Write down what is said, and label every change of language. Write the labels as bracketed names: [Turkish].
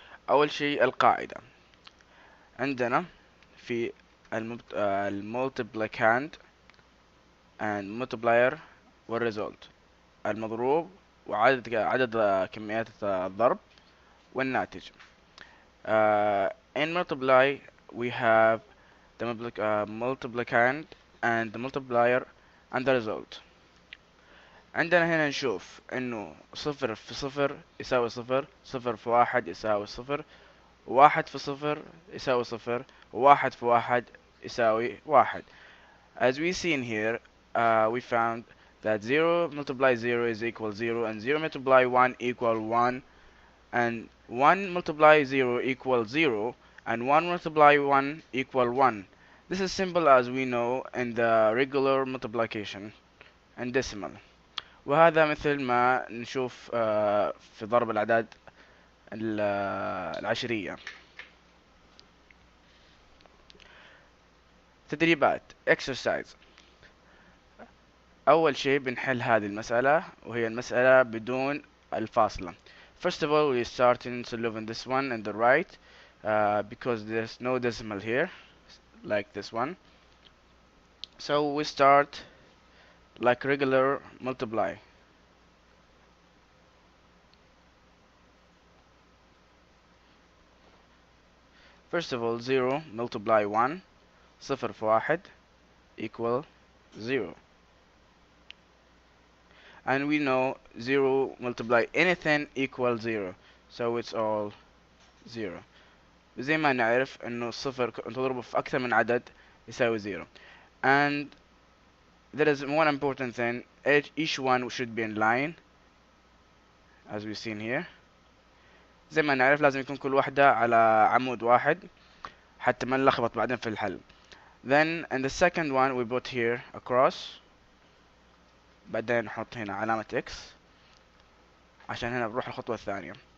[Arabic] أول شيء القاعدة عندنا في المultiplicand [English] and multiplier [Arabic] والresult المضروب وعدد كميات الضرب والناتج. [English] In multiply we have the multiplicand and the multiplier and the result. [Arabic] عندنا هنا نشوف انه صفر في صفر يساوي صفر، صفر في واحد يساوي صفر، واحد في صفر يساوي صفر، وواحد في واحد يساوي واحد. [English] As we see in here, we found that 0 multiply 0 is equal 0, and 0 multiply 1 equal 1, and 1 multiply 0 equal 0, and 1 multiply 1 equal 1. This is simple as we know in the regular multiplication and decimal. [Arabic] وهذا مثل ما نشوف في ضرب الأعداد العشرية. تدريبات [English] exercise. [Arabic] أول شيء بنحل هذه المسألة وهي المسألة بدون الفاصلة. [English] First of all, we start in solving this one in the right because there's no decimal here like this one. So we start like regular multiply. First of all, 0 multiply 1 [Arabic] صفر في واحد [English] equal 0. And we know 0 multiply anything equals 0, so it's all 0. [Arabic] زي ما نعرف انه الصفر تضربه في اكثر من عدد يساوي 0. [English] And there is one important thing, each one should be in line as we've seen here. [Arabic] زي ما نعرف لازم يكون كل واحدة على عمود واحد حتى ما نلخبط بعدين في الحل. [English] Then in the second one we put here a cross، [Arabic] بعدين نحط هنا علامة X عشان هنا بنروح الخطوة الثانية.